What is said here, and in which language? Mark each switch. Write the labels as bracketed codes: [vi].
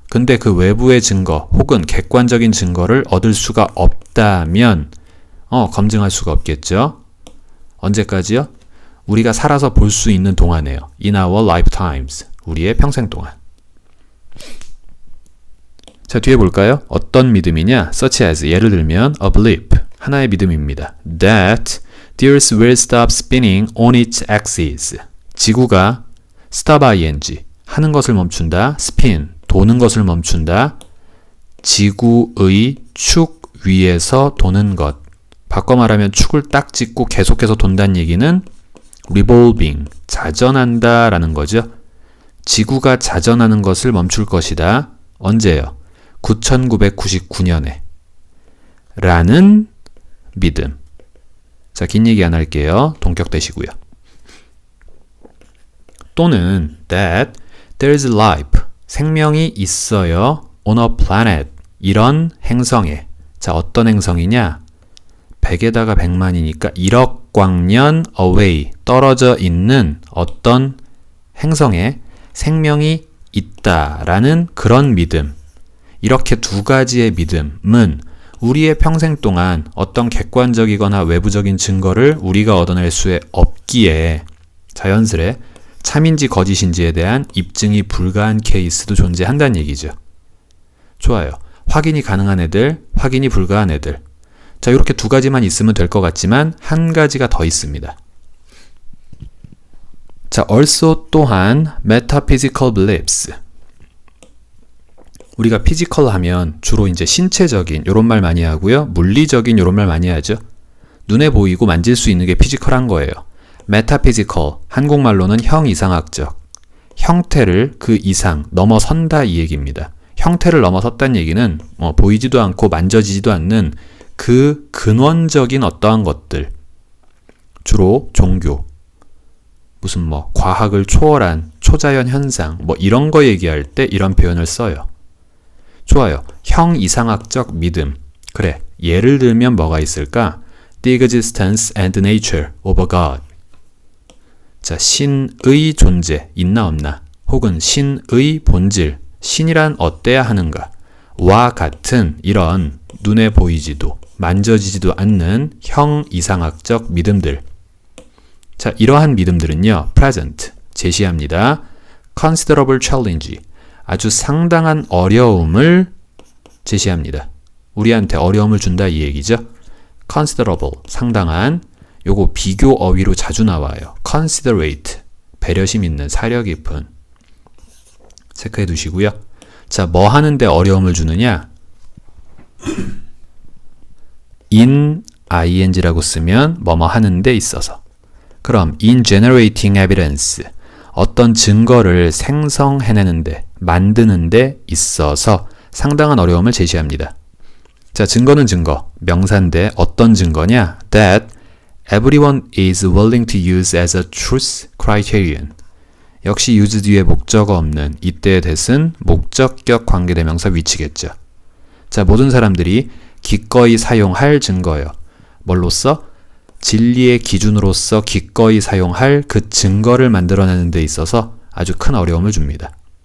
[ko] 근데 그 외부의 증거 혹은 객관적인 증거를 얻을 수가 없다면 검증할 수가 없겠죠. 언제까지요? 우리가 살아서 볼 수 있는 동안에요. [en] In our lifetimes. [ko] 우리의 평생 동안. 자, 뒤에 볼까요? 어떤 믿음이냐? [en] Such as, [ko] 예를 들면 [en] a belief, [ko] 하나의 믿음입니다. [en] That the earth will stop spinning on its axis. [ko] 지구가 stop ing, 하는 것을 멈춘다. spin, 도는 것을 멈춘다. 지구의 축 위에서 도는 것. 바꿔 말하면 축을 딱 찍고 계속해서 돈다는 얘기는 revolving, 자전한다 라는 거죠. 지구가 자전하는 것을 멈출 것이다. 언제요? 9999년에 라는 믿음. 자, 긴 얘기 안 할게요. 동격되시고요. 또는 [en] that there is life, [ko] 생명이 있어요. [en] on a planet, [ko] 이런 행성에. 자, 어떤 행성이냐? 100에다가 100만이니까 1억 광년 away, 떨어져 있는 어떤 행성에 생명이 있다라는 그런 믿음. 이렇게 두 가지의 믿음은 우리의 평생 동안 어떤 객관적이거나 외부적인 증거를 우리가 얻어낼 수 없기에 자연스레 참인지 거짓인지에 대한 입증이 불가한 케이스도 존재한다는 얘기죠. 좋아요. 확인이 가능한 애들, 확인이 불가한 애들. 자, 이렇게 두 가지만 있으면 될 것 같지만 한 가지가 더 있습니다. 자, also 또한 [en] metaphysical beliefs. [ko] 우리가 physical 하면 주로 이제 신체적인 이런 말 많이 하고요. 물리적인 이런 말 많이 하죠. 눈에 보이고 만질 수 있는 게 피지컬한 거예요. metaphysical, 한국말로는 형이상학적. 형태를 그 이상 넘어선다 이 얘기입니다. 형태를 넘어섰다는 얘기는 보이지도 않고 만져지지도 않는 그 근원적인 어떠한 것들, 주로 종교, 무슨 과학을 초월한 초자연 현상, 이런 거 얘기할 때 이런 표현을 써요. 좋아요. 형이상학적 믿음. 그래, 예를 들면 뭐가 있을까? [en] The existence and nature of a God. [ko] 자, 신의 존재, 있나 없나? 혹은 신의 본질, 신이란 어때야 하는가? 와 같은 이런 눈에 보이지도 만져지지도 않는 형이상학적 믿음들. 자, 이러한 믿음들은요, present, 제시합니다. [en] considerable challenge, [ko] 아주 상당한 어려움을 제시합니다. 우리한테 어려움을 준다 이 얘기죠. considerable, 상당한, 요거 비교 어휘로 자주 나와요. considerate, 배려심 있는, 사려 깊은. 체크해 두시고요. 자, 뭐 하는데 어려움을 주느냐? in ing라고 쓰면 뭐뭐 하는 데 있어서. 그럼 [en] in generating evidence, [ko] 어떤 증거를 생성해내는데, 만드는데 있어서 상당한 어려움을 제시합니다. 자, 증거는 증거, 명사인데 어떤 증거냐? [en] That everyone is willing to use as a truth criterion. [ko] 역시 use 뒤에 목적어 없는 이때의 that은 목적격 관계대명사 위치겠죠. 자, 모든 사람들이 기꺼이 사용할 증거요. 뭘로써? 진리의 기준으로서 기꺼이 사용할 그 증거를 만들어내는 데 있어서 아주 큰 어려움을 줍니다.